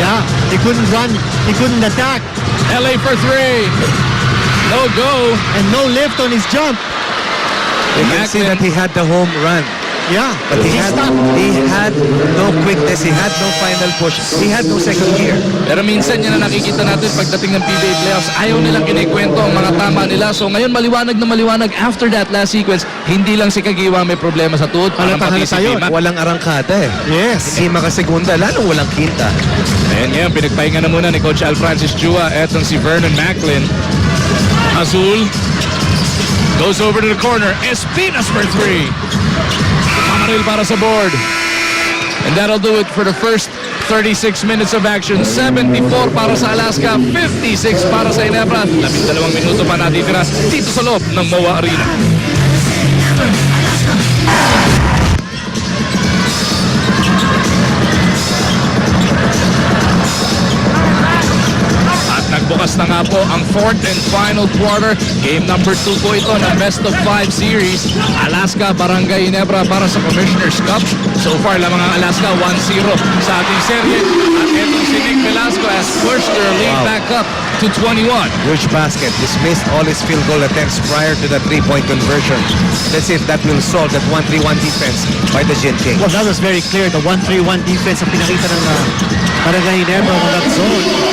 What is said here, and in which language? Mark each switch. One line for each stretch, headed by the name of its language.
English: Yeah, he couldn't run, he couldn't attack, LA for 3. No go. and no lift on his jump. You can see that he had the home run. Yeah, But he had no quickness, he had no final push, he had no second gear.
Filipino: Pero minsan yan na nakikita natin pagdating ng PBA playoffs, ayaw nilang kinikwento ang mga tama nila. So ngayon maliwanag na maliwanag
English: after that last sequence,
Filipino: hindi lang si Caguioa may problema sa tuhod, parang pati si Halata yun. Vima. Walang arangkada eh.
English: yes.
Filipino: Hindi makasegunda, lalong walang quinta. Ayan ngayon, pinagpahinga na muna ni Coach Al Francis Chua. Etong si Vernon Macklin.
English: Azul goes over to the corner. Espinas for 3. Mamaril para sa board. And that'll do it for the first 36 minutes of action.
Filipino: 74 para sa Alaska, 56 para sa Ginebra. 12 minuto pa natitira dito sa loob ng MOA Arena. Nagbukas na nga po ang fourth and final quarter. Game number 2 po ito ng best of 5 series. Alaska, Barangay Ginebra para sa Commissioner's Cup. So far lamang ang Alaska 1-0 sa ating serye. At etong si
English: Nick Velasco has pushed their lead back up to 21. Huge basket. He's missed all his field goal attempts prior to the three-point conversion. Let's see if that will solve that 1-3-1 defense by the Gin Kings. Well, that was very clear. The 1-3-1 defense
Filipino: ang pinakita ng Barangay Ginebra
English: on that zone.